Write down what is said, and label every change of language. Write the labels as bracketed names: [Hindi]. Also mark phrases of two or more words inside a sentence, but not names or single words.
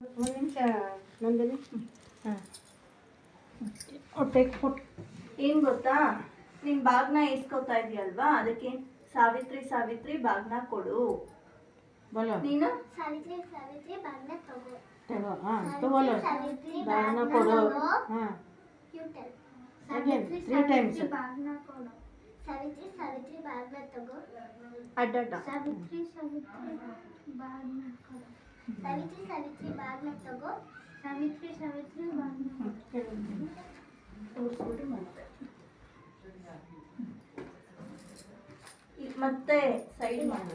[Kannada] ಒಂದು ನಿಮಿಷ ನಂದಿನಿ. ಹಾಂ ಹೊಟ್ಟೆ ಕೊಟ್ಟು ಏನು ಗೊತ್ತಾ, ನೀನು ಬಾಗ್ನ ಇಸ್ಕೊತಾ ಇದೆಯಲ್ವಾ, ಅದಕ್ಕೆ ಸಾವಿತ್ರಿ ಸಾವಿತ್ರಿ ಬಾಗ್ನ ಕೊಡು. [Hindi] बोलो [Kannada] ನೀನು ಸಾವಿತ್ರಿ ಸಾವಿತ್ರಿ ಬಾಗ್ನ ತಗೋ. [Hindi] तगो हाँ तो बोलो [Kannada] ಸಾವಿತ್ರಿ ಬಾಗ್ನ ಕೊಡು ಹಾಂ [English] you tell. again 3 times [Kannada] ಬಾಗ್ನ ಕೊಡು. ಸಾವಿತ್ರಿ ಸಾವಿತ್ರಿ ಬಾಗ್ನ ತಗೋ. ಅಡ್ಡಡ್ಡ. ಸಾವಿತ್ರಿ ಸಾವಿತ್ರಿ ಬಾಗ್ನ ಕೊಡು. ಸಾವಿತ್ರಿ ಸಾವಿತ್ರಿ ಬಾಗ್ನ ತಗೋ. ಸಾವಿತ್ರಿ ಸಾವಿತ್ರಿ ಬಾಗ್ನ ತೋರಿಸ್ಬಿಟ್ಟು ಮತ್ತೆ ಸೈಡ್ ಮಾಡು.